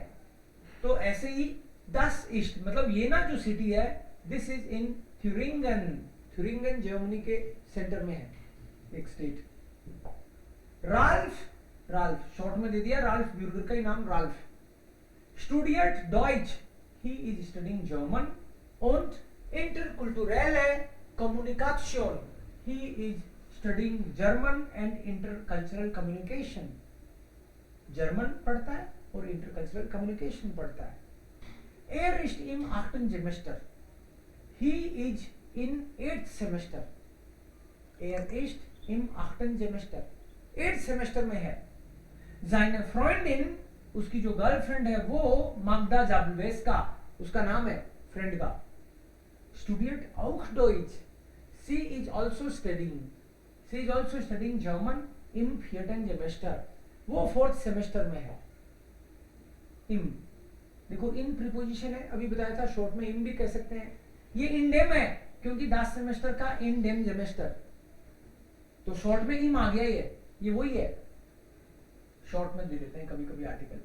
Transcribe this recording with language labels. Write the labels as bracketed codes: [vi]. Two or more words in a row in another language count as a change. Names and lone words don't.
[hi] तो ऐसे ही [de] das ist [hi] मतलब ये ना जो सिटी है, [en] this is in Thüringen. [hi] थ्यूरिंगन जर्मनी के सेंटर में है एक स्टेट. राल्फ, राल्फ शॉर्ट में दे दिया. [en] राल्फ ब्यूर्गर [hi] का ही नाम [en] राल्फ. [de] studiert Deutsch, [en] he is studying German. [de] und interkulturelle Kommunikation, [en] he is studying German and intercultural communication. [hi] जर्मन पढ़ता है और इंटरकल्चरल कम्युनिकेशन पढ़ता है. [de] Er ist im 8. [en] Semester. He is in 8th Semester. [de] Er ist im 8. Semester. [hi] 8th Semester में है. [de] Seine Freundin, [hi] उसकी जो गर्लफ्रेंड है वो माग्दा जाबलवेस्का, उसका नाम है फ्रेंड का. [de] Studiert auch Deutsch. [en] She is also studying. She is also studying German im 4. [de] Semester. [hi] वो 4th सेमेस्टर में है. इम देखो इन प्रीपोजिशन है, अभी बताया था शॉर्ट में इम भी कह सकते हैं. ये इंडेम है क्योंकि 10 सेमेस्टर का इंडेम सेमेस्टर, तो शॉर्ट में इम आ गया. ये वही है, शॉर्ट में दे देते हैं कभी कभी आर्टिकल.